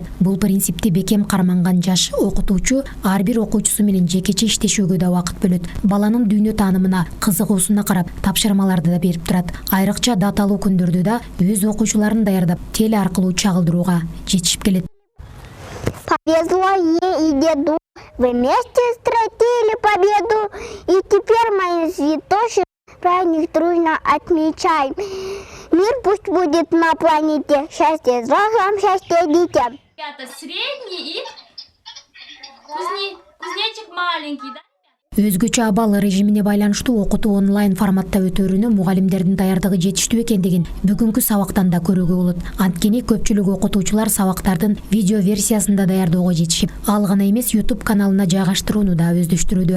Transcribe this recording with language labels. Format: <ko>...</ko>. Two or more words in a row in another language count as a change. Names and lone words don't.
<ky>Бул принципти бекем карманган жаш окутуучу ар бир окуучусу менен жекече иштешүүгө да убакыт бөлөт. Баланын дүйнө таанымына, кызыгуусуна карап тапшырмаларды да берип турат. Айрыкча даталуу күндөрдө да өз окуучуларын даярдап, теле аркылуу чагылдырууга жетишип келет.</ky> <ru>Повезло ей и деду, вместе встретили победу, и теперь мои цветочки праздник дружно отмечаем. Мир пусть будет на планете, счастье взрослым, счастье детям. Ребята, средний и кузнечик маленький, да?</ru> <ky>Өзгөчө абал режимине байланыштуу окутуу онлайн форматта өтөрүнө мугалимдердин даярдыгы жетиштүү экендигин бүгүнкү сабактан да көрүүгө болот. Анткени көпчүлүк окутуучулар сабактардын видео версиясында даярдоого жетишип, ал гана эмес YouTube каналына жайгаштырууну да өздөштүрүүдө.</ky>